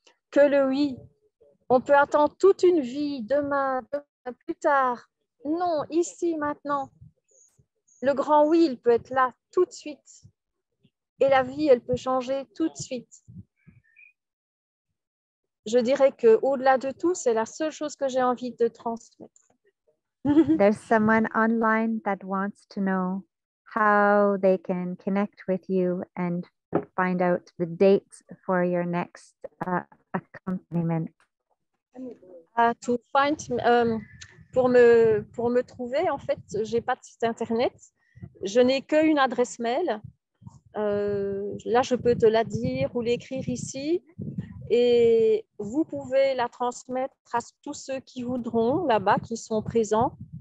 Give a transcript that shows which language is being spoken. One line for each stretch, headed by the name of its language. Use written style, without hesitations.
French: Que le oui, on peut attendre toute une vie, demain, plus tard. Non, ici, maintenant. Le grand oui, il peut être là tout de suite. Et la vie, elle peut changer tout de suite. Je dirais qu'au-delà de tout, c'est la seule chose que j'ai envie de transmettre.
English: There's someone online that wants to know how they can connect with you and find out the dates for your next accompaniment. To find,
French: pour me trouver, en fait, je n'ai pas de site internet. Je n'ai qu'une adresse mail. Là, je peux te la dire ou l'écrire ici. Et vous pouvez la transmettre à tous ceux qui voudront là-bas, qui sont présents.